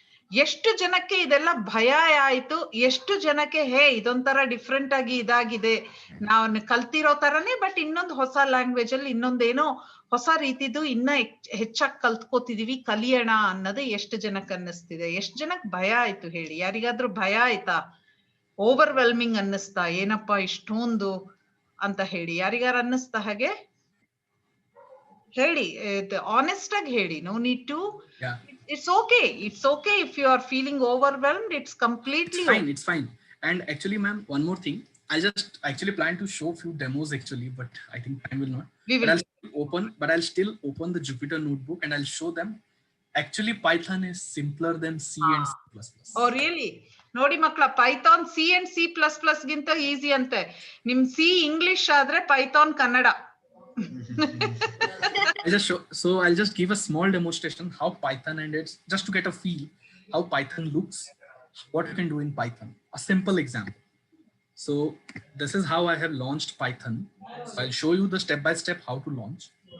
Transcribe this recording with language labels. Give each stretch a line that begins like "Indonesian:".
Kannada: ಎಷ್ಟು ಜನಕ್ಕೆ ಇದೆಲ್ಲ ಭಯ ಆಯ್ತು, ಎಷ್ಟು ಜನಕ್ಕೆ ಹೇ ಇದೊಂಥರ ಡಿಫ್ರೆಂಟ್ ಆಗಿ ಇದಾಗಿದೆ, ನಾವು ಕಲ್ತಿರೋ ತರನೇ ಬಟ್ ಇನ್ನೊಂದು ಹೊಸ ಲ್ಯಾಂಗ್ವೇಜ್ ಅಲ್ಲಿ ಇನ್ನೊಂದೇನೋ ಹೊಸ ರೀತಿದು ಇನ್ನ ಹೆಚ್ಚಾಗಿ ಕಲ್ತ್ಕೋತಿದೀವಿ, ಕಲಿಯೋಣ ಅನ್ನೋದು ಎಷ್ಟು ಜನಕ್ಕೆ ಅನ್ನಿಸ್ತಿದೆ? ಎಷ್ಟು ಜನಕ್ಕೆ ಭಯ ಆಯ್ತು ಹೇಳಿ? ಯಾರಿಗಾದ್ರೂ ಭಯ ಆಯ್ತಾ? ಓವರ್ವೆಲ್ಮಿಂಗ್ ಅನ್ನಿಸ್ತಾ ಏನಪ್ಪಾ ಇಷ್ಟೊಂದು ಅಂತ ಹೇಳಿ? ಯಾರಿಗಾರ ಅನ್ನಿಸ್ತಾ ಹಾಗೆ? ಹೇಳಿ, ಆನೆಸ್ಟ್ ಆಗಿ ಹೇಳಿ.
English: No need to, it's okay if you are feeling overwhelmed. It's completely it's fine. And actually ma'am, one more thing, I just actually plan to show few demos actually, but I think time will not. I'll still open the Jupyter notebook and I'll show them actually Python is simpler than C and C++. Oh really?
Kannada: ನೋಡಿ ಮಕ್ಕಳ, Python C and C++ ಗಿಂತ easy ಅಂತೆ. ನಿಮ್ C English ಆದ್ರೆ Python Kannada.
English: I'll just give a small demonstration how Python, and it's just to get a feel how Python looks, what you can do in Python. A simple example. So this is how I have launched Python. So I'll show you the step by step how to launch.